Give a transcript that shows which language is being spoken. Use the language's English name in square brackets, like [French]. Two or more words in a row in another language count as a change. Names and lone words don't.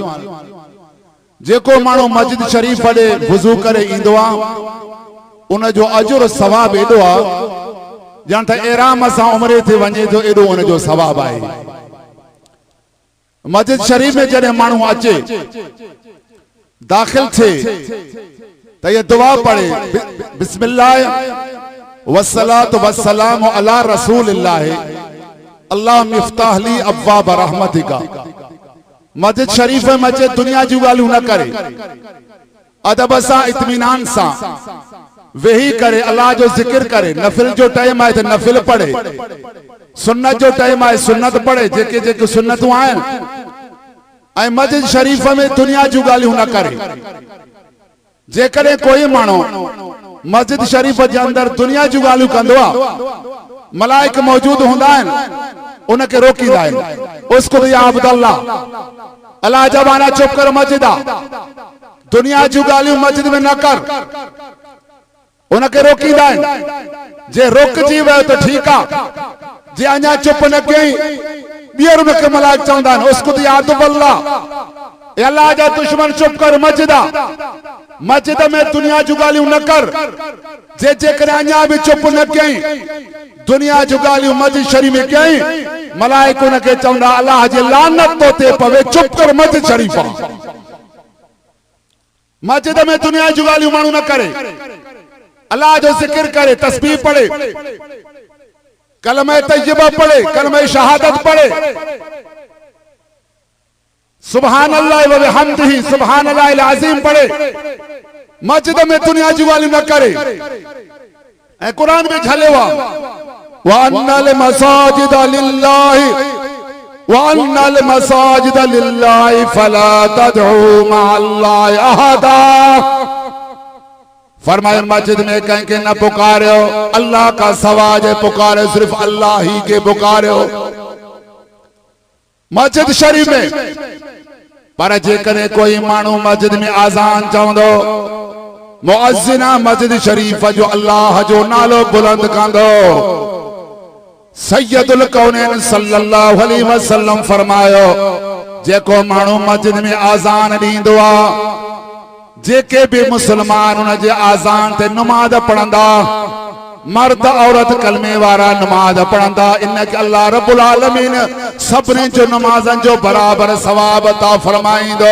[Sindhi] जेको माण्हू मस्जिद शरीफ ॾे वुज़ू करे ईंदो आ उन जो अजुर सवाब एॾो आ ॼण त एराम सां उमरे ते वञे थो, एॾो उन जो सवाब आहे। मस्जिद शरीफ में जॾहिं माण्हू अचे दाखिल थे त ये दुआ पढ़े, [Arabic] بسم الله والصلاة والسلام على رسول الله الله مفتاح لي أبواب رحمتك. [Sindhi] मस्जिद शरीफ में अचे दुनिया जी ॻाल्हियूं न करे, अदब सां इत्मीनान सां वेही करे अल्लाह जो जिक्र करे। नफिल जो टाइम आहे त नफिल पढ़े, सुन्नत जो टाइम आहे सुन्नत पढ़े, जेके जेके सुन्नतूं आहिनि। ऐं मस्जिद शरीफ में दुनिया जूं ॻाल्हियूं न करे। जेकॾहिं कोई माण्हू मस्जिद शरीफ जे अंदरि दुनिया जूं ॻाल्हियूं कंदो आहे, मलाइक मौजूद हूंदा आहिनि, उनखे रोकींदा आहिनि। उसको या अब्दुल्लाह, अल्लाह जबाना चुप कर, मस्जिद आ, दुनिया जूं ॻाल्हियूं मस्जिद में न कर, उनखे रोकींदा आहिनि। जे रोकजी वियो त ठीकु आहे, जे अञा चुप न कयईं ॿीहर उनखे मलाइक चवंदा आहिनि उसको या अब्दुल्लाह, अल्लाह जा दुश्मन चुप कर, मस्जिद आ, मस्जिद में दुनिया जूं ॻाल्हियूं न कर। जे जेकॾहिं अञा बि चुप न कयईं, दुनिया जूं ॻाल्हियूं मस्जिद शरीफ में कयईं, मलाइक उनखे चवंदा अल्लाह जी लानत तो ते पवे, चुप कर, मस्जिद शरीफ आहे। मस्जिद में दुनिया जूं ॻाल्हियूं माण्हू न करे, अल्लाह जो जिक्र करे, तस्बीह पढ़े, कलमे तय्यबा पढ़े, कलमे शहादत पढ़े, [Arabic] سبحان الله وبحمده سبحان الله العظيم پڑھے. [Sindhi] मस्जिद में दुनिया जी ॻाल्हियूं न करे। ऐं कुरान में झलियो आहे [Arabic] وأن المساجد لله وأن المساجد لله فلا تدعوا مع الله أحدا. [Urdu] فرمایا مسجد میں کہیں کے نہ پکارو اللہ کا سواج پکارے، صرف اللہ ہی کے پکارو مسجد شریف میں. [Sindhi] पर जेकॾहिं कोई माण्हू मस्जिद में आज़ान चवंदो, मुअज्जिना मस्जिद शरीफ जो अल्लाह जो नालो बुलंद कंदो, सैयदुल कौनैन [Arabic] صلى الله عليه وسلم [Sindhi] फरमायो जेको माण्हू मस्जिद में आज़ान ॾींदो आहे, जेके भी मुसलमान उन जे आज़ान ते नमाज पढ़ंदा, मर्द औरत कलमे वारा नमाज पढ़ंदा, इनके अल्लाह [Arabic] رب العالمين [Sindhi] सभिनी जो नमाज़न जो बराबर सवाब अता फरमाईंदो।